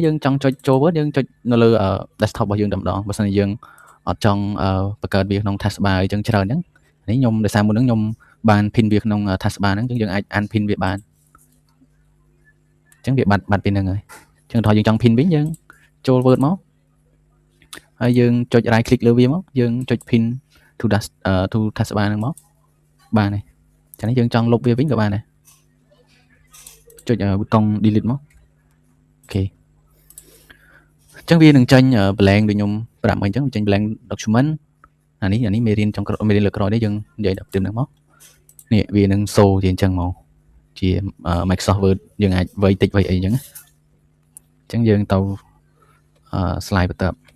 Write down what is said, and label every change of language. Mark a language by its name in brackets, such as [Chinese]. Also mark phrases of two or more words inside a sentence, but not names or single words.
[Khmer] យើងចង់ចុចចូល Word យើងចុចនៅលើ desktop របស់យើងតែម្ដងបើមិនតែយើងអត់ចង់បង្កើតវាក្នុង taskbar អញ្ចឹងច្រើនអញ្ចឹងនេះខ្ញុំដោយសារមុនហ្នឹងខ្ញុំបាន pin វាក្នុង taskbar ហ្នឹងអញ្ចឹងយើងអាច unpin វាបានអញ្ចឹងវាបាត់ពីហ្នឹងហើយអញ្ចឹងถ้าយើងចង់ pin វិញយើងចូល Word មកហើយយើងចុច [English] right click [Khmer] លើវាមកយើងចុច [English] pin to taskbar [Khmer] ហ្នឹងមកបានហើយចឹងនេះយើងចង់លុបវាវិញក៏បានដែរចុចប៊ូតុង delete មកអូខេអញ្ចឹងវានឹងចេញ blank ដូចខ្ញុំប្រាប់មកអញ្ចឹងចេញ [English] blank document [Khmer] អានេះមេរៀនលើក្រោយនេះយើងនិយាយដល់ផ្ទឹមហ្នឹងមកនេះវានឹង show ជាអញ្ចឹងមកជា Microsoft Word យើងអាចវៃតិចវៃអីអញ្ចឹងអញ្ចឹងយើងទៅ slide បន្ទាប់